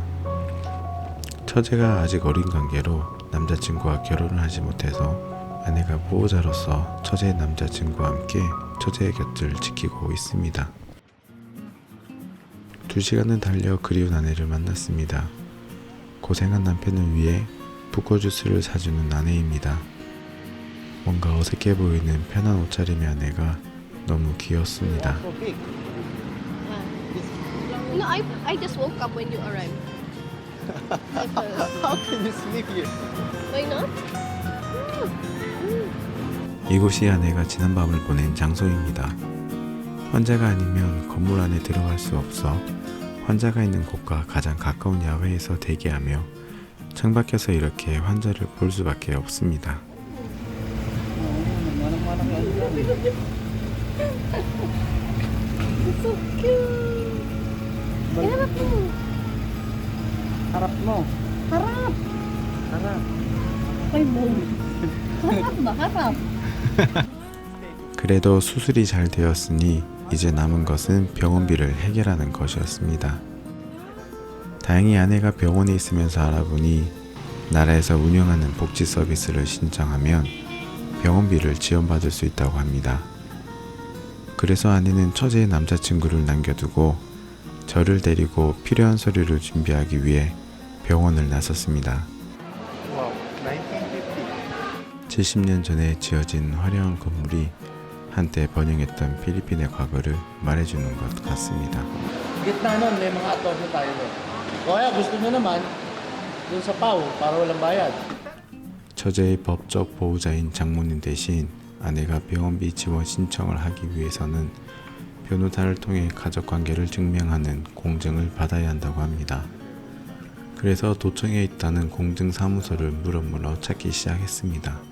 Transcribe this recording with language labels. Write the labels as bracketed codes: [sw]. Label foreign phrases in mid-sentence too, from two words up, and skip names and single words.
[ko] 처제가 아직 어린 관계로 남자친구와 결혼을 하지 못해서 아내가 보호자로서 처제의 남자친구와 함께 처제의 곁을 지키고 있습니다. 2시간은 달려 그리운 아내를 만났습니다. 고생한 남편을 위해 부코 주스를 사주는 아내입니다. 뭔가 어색해 보이는 편한 옷차림의 아내가 너무 귀엽습니다. [en] No, I just woke up when you arrived. How can you sleep here? Why not? [ko] 이곳이 아내가 지난 밤을 보낸 장소입니다. 환자가 아니면 건물 안에 들어갈 수 없어 환자가 있는 곳과 가장 가까운 야외에서 대기하며 창밖에서 이렇게 환자를 볼 수밖에 없습니다. [en] So cute. [tl] Harap mo. Harap mo. Harap. Harap. Ay mo. Harap ba? Harap. [ko] 그래도 수술이 잘 되었으니 이제 남은 것은 병원비를 해결하는 것이었습니다. 다행히 아내가 병원에 있으면서 알아보니 나라에서 운영하는 복지 서비스를 신청하면 병원비를 지원받을 수 있다고 합니다. 그래서 아내는 처제의 남자친구를 남겨두고 저를 데리고 필요한 서류를 준비하기 위해 병원을 나섰습니다. [en] Wow, 1950. [ko] 70년 전에 지어진 화려한 건물이 한때 번영했던 필리핀의 과거를 말해주는 것 같습니다. [tl] Gitna nun, may mga attorney tayo doon. O kaya gusto nyo naman, dun sa PAO, para walang bayad. [ko] 처제의 법적 보호자인 장모님 대신 아내가 병원비 지원 신청을 하기 위해서는 변호사를 통해 가족관계를 증명하는 공증을 받아야 한다고 합니다. 그래서 도청에 있다는 공증사무소를 물어물어 찾기 시작했습니다.